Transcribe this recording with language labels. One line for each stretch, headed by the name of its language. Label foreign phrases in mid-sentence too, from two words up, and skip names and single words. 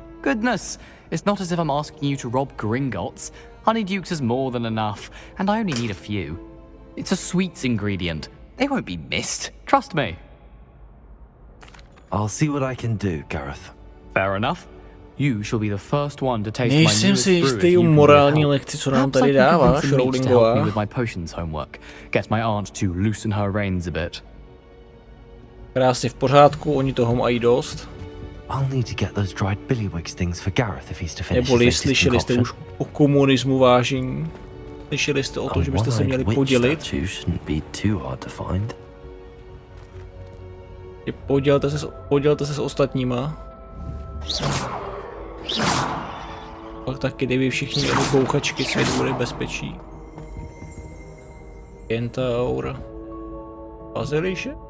English: Goodness, it's not as if I'm asking you to rob Gringotts. Honeyduke's is more than enough, and I only need a few. It's a sweets ingredient. They won't be missed. Trust me. I'll see what I can do, Gareth. Fair enough. You shall be the first one to taste my
Czech: Nejsem
English: newest
Czech: si
English: brew if
Czech: jistý
English: you
Czech: u
English: can
Czech: morální
English: help.
Czech: lekci, co nám
English: Perhaps I
Czech: tady
English: can
Czech: dáváš,
English: convince the meat to help me
Czech: Rowlingová.
English: with my potions homework. Get my aunt to loosen her reins a bit.
Czech: Krásně v pořádku, oni toho mají dost.
English: I'll need to get those dried billywig stings for Gareth if he's to finish his
Czech: Neboli
English: latest
Czech: slyšeli jste
English: concoction.
Czech: už o komunismu, vážení? Slyšeli jste o tom, že byste se měli podělit?
English: Shouldn't be too hard to find.
Czech: Podělte se s ostatníma. Pak taky, kdyby všichni měli bouchačky, svět bude bezpečí. Kentaur. Baziliše?